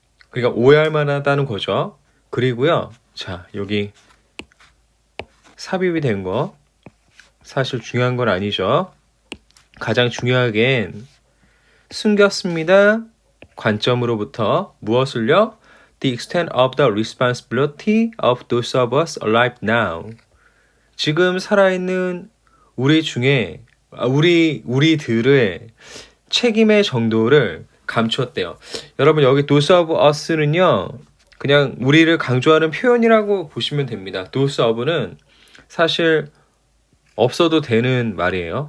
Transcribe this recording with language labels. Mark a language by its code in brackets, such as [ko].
[ko] 그러니까 오해할 만하다는 거죠. 그리고요, 자, 여기 삽입이 된 거 사실 중요한 건 아니죠. 가장 중요하긴 숨겼습니다. 관점으로부터 무엇을요? [en] The extent of the responsibility of those of us alive now. [ko] 지금 살아있는 우리 중에 우리들의 책임의 정도를 감추었대요. 여러분 여기 those of us는요, 그냥 우리를 강조하는 표현이라고 보시면 됩니다. those of는 사실 없어도 되는 말이에요.